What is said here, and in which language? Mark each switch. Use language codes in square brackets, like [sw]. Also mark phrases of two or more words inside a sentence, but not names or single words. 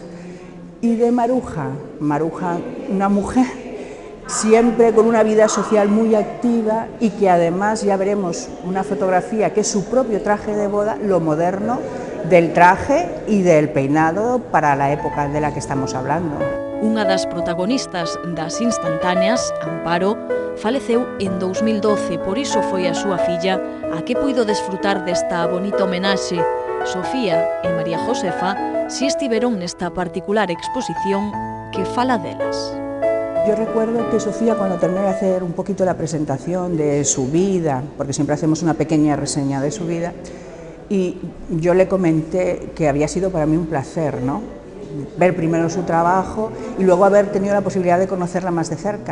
[es] Y de Maruja, una mujer siempre con una vida social muy activa y que además ya veremos una fotografía que es su propio traje de boda, lo moderno del traje y del peinado para la época de la que estamos hablando. [gl] Unha das protagonistas das instantáneas, Amparo, faleceu en 2012, por iso foi a súa filla a que puido desfrutar desta bonita homenaxe. Sofía e María Josefa si estiveron nesta particular exposición que fala delas. [es] Yo recuerdo que Sofía, cuando terminé de hacer un poquito la presentación de su vida, porque siempre hacemos una pequeña reseña de su vida, y yo le comenté que había sido para mí un placer, ¿no?, ver primero su trabajo y luego haber tenido la posibilidad de conocerla más de cerca.